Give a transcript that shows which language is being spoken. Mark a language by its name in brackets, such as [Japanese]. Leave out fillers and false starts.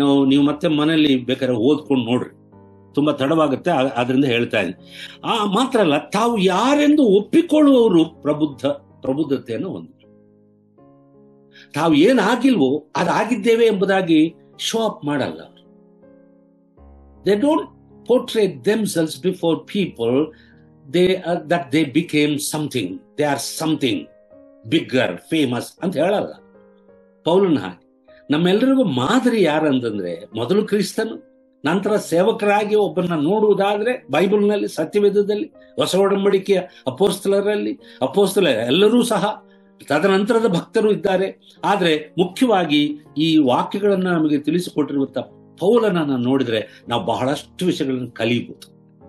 [Kannada] ನೀವು ಮತ್ತೆ ಮನೆಯಲ್ಲಿ ಬೇಕಾದ್ರೆ ಓದ್ಕೊಂಡು ನೋಡ್ರಿ, ತುಂಬಾ ತಡವಾಗುತ್ತೆ, ಅದರಿಂದ ಹೇಳ್ತಾ ಇದ್ದೀನಿ. ಮಾತ್ರ ಅಲ್ಲ, ತಾವು ಯಾರೆಂದು ಒಪ್ಪಿಕೊಳ್ಳುವವರು ಪ್ರಬುದ್ಧತೆಯನ್ನು ಹೊಂದಿದ್ರು. ತಾವು ಏನಾಗಿಲ್ವೋ ಅದಾಗಿದ್ದೇವೆ ಎಂಬುದಾಗಿ ಶೋ ಅಪ್ ಮಾಡಲ್ಲ. [English] They don't portray themselves before people that they became something, they are something bigger, famous [Kannada] ಅಂತ ಹೇಳಲ್ಲ. ಪೌಲನ ಹಾಗೆ ನಮ್ಮೆಲ್ಲರಿಗೂ ಮಾದರಿ ಯಾರಂತಂದ್ರೆ ಮೊದಲು ಕ್ರಿಸ್ತನು, ನಂತರ ಸೇವಕರಾಗಿ ಒಬ್ಬರನ್ನ ನೋಡುವುದಾದ್ರೆ ಬೈಬಲ್ನಲ್ಲಿ, ಸತ್ಯವೇದದಲ್ಲಿ, ಹೊಸ ಒಡಂಬಡಿಕೆಯ ಅಪೋಸ್ತಲ ಎಲ್ಲರೂ ಸಹ, ತದನಂತರದ ಭಕ್ತರು ಇದ್ದಾರೆ. ಆದ್ರೆ ಮುಖ್ಯವಾಗಿ ಈ ವಾಕ್ಯಗಳನ್ನ ನಮಗೆ ತಿಳಿಸಿಕೊಟ್ಟಿರುವಂತ ಪೌಲನನ್ನ ನೋಡಿದ್ರೆ ನಾವು ಬಹಳಷ್ಟು ವಿಷಯಗಳನ್ನು ಕಲಿಯಬಹುದು.